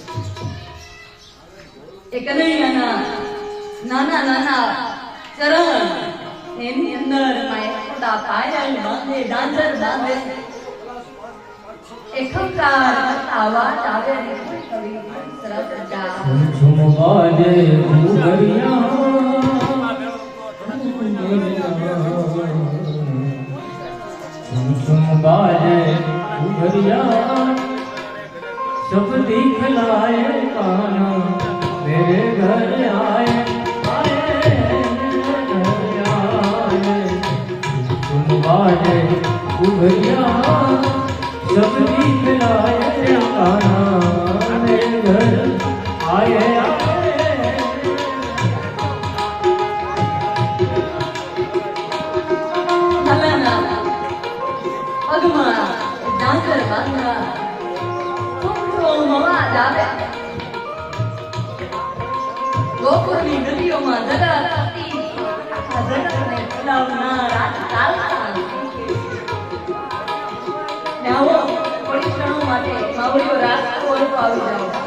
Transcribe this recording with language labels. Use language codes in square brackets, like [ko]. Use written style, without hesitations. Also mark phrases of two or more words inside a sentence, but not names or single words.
[gu] એ કનૈયાના નાના નાના ચરણ એની અંદર માં યશોદા પાયલ બાંધે ઝાંઝર બાંધે એકંકાર અવાજ આવે ને કવિ સરસ જા ઝુમ બાજે ઘુઘરિયા ઝુમ બાજે ઘુઘરિયા [hi] सब दिखलाए काना मेरे घर आए तुम बाजे घुघरिया सब दिखलाए काना मेरे घर आए [gu] પગમાં ઝાંઝર બાંધા અવાજ આવે ગોકુળની ગલીઓમાં જગતપતિ આખા જગતને ચલાવનાર આજ ચાલતા ને આવો થોડી ક્ષણો માટે માવડીઓ રાસ્તો આવી જાઓ